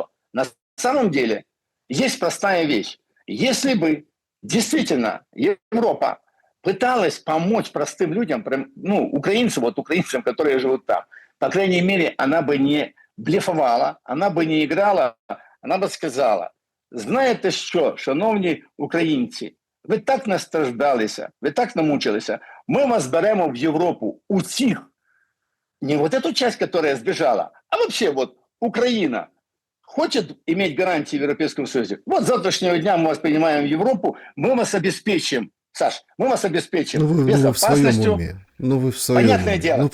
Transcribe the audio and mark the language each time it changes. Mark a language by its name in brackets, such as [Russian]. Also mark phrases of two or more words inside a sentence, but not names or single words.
[Russian] На самом деле есть простая вещь. Если бы действительно Европа пыталась помочь простым людям, ну, украинцам, которые живут там, по крайней мере, она бы не блефовала, она бы не играла, она бы сказала: [Ukrainian] знаєте що, шановні українці, ви так настраждалися, ви так намучилися, ми вас беремо в Європу усіх. [Russian] Не вот эту часть, которая сбежала, а вообще вот Украина хочет иметь гарантии в Европейском Союзе. Вот с завтрашнего дня мы вас принимаем в Европу, мы вас обеспечим, Саш, мы вас обеспечим безопасностью. Вы в своем Понятное уме. дело.